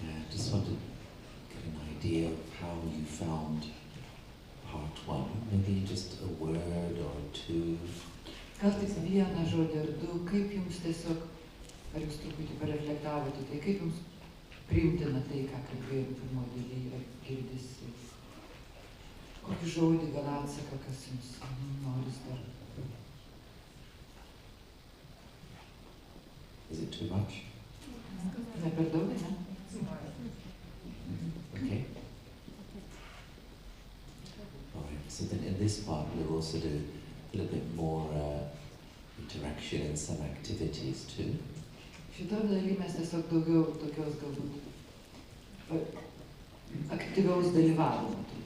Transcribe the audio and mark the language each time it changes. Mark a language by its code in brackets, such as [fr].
[en] Just want to get an idea of how you found part 1. Maybe just a word or two. [lt] Gal tik vieną žodį ar du, kaip jums tiesiog, ar jūs truputį pareflektavote, tai kaip jums priimtina tai, ką kalbėjom pirmo dalyje, ar girdisi? Kokį žodį gal atsaka, kas jums noris dar? [en] Is it too much? [lt] Ne per daug, ne? [en] Okay. All right. So then in this part we'll also do a little bit more interaction and some activities too. [lt] Šitoj daly mes tiesiog daugiau tokios galbūt aktyvaus dalyvavimo.